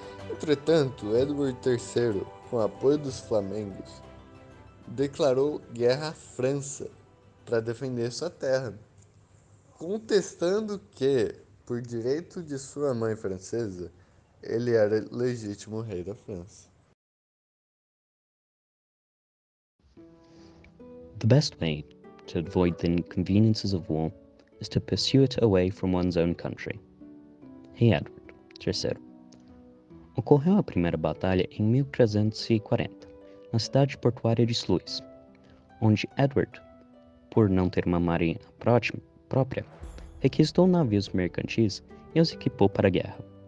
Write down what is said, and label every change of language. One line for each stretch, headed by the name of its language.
Portuguese: Entretanto, Edward III, com apoio dos flamengos, declarou guerra à França para defender sua terra, contestando que, por direito de sua mãe francesa, ele era legítimo rei da França.
English: The best way to avoid the inconveniences of war is to pursue it away from one's own country.
Portuguese: Rei Edward III. Ocorreu a primeira batalha em 1340, na cidade portuária de Sluis, onde Edward, por não ter uma marinha própria, requisitou navios mercantis e os equipou para a guerra.